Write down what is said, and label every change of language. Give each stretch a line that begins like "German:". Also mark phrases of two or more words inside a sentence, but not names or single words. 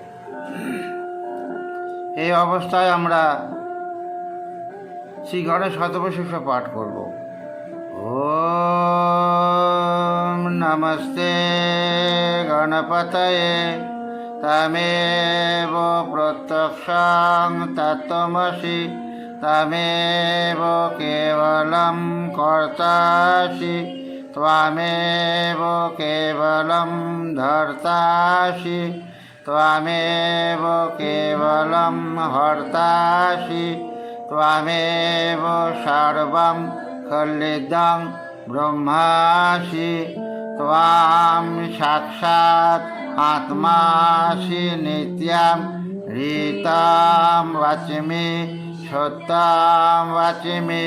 Bangla: এই অবস্থায় আমরা শ্রী গণেশ শতবর্ষ পাঠ করব।
Sanskrit: ওম নমস্তে গণপতয়ে তমেব প্রত্যক্ষং তত্ত্বমসি তমেব কেবলম কর্তাসি ত্বমেব কেবলম ধর্তাসি ত্বমেব কেবলম হর্তাসি ত্বমেব সর্বং কল্লিদং ব্রহ্মাসি ত্বাম সাক্ষাৎ আত্মাসি নিত্যং ঋতাম বাচিমি সত্যং বাচিমি